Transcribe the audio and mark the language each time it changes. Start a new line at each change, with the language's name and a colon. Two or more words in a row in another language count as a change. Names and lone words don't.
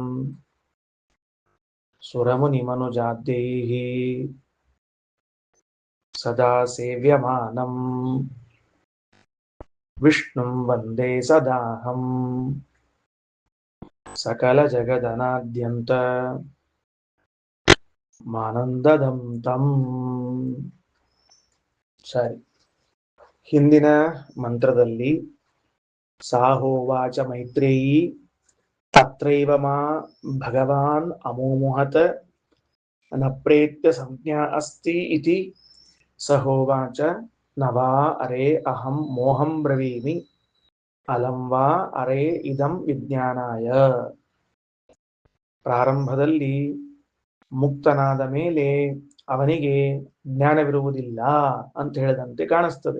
Sanskrit: सुरमुनिमनुजाद्यैः सदा सेव्यमानम् विष्णुं वन्दे सदाहम् सकलजगदनाद्यन्त ಮಾನಂದದಂ ತಂ.
Kannada: ಸರಿ, ಹಿಂದಿನ ಮಂತ್ರದಲ್ಲಿ
Sanskrit: ಸಾಹೋವಾಚ ಮೈತ್ರೇಯಿ ತತ್ರೈವ ಮಾ ಭಗವಾನ್ ಅಮೋಮುಹತ ನ ಪ್ರೇತ್ಯ ಸಂಜ್ಞಾ ಅಸ್ತಿ ಇತಿ ಸಹೋವಾಚ ನ ವಾ ಅರೆ ಅಹಂ ಮೋಹಂ ಬ್ರವೀಮಿ ಅಲಂ ವಾ ಅರೆ ಇದಂ ವಿಜ್ಞಾನಾಯ.
Kannada: ಪ್ರಾರಂಭದಲ್ಲಿ ಮುಕ್ತನಾದ ಮೇಲೆ ಅವನಿಗೆ ಜ್ಞಾನವಿರುವುದಿಲ್ಲ ಅಂತ ಹೇಳಿದಂತೆ ಕಾಣಿಸ್ತದೆ.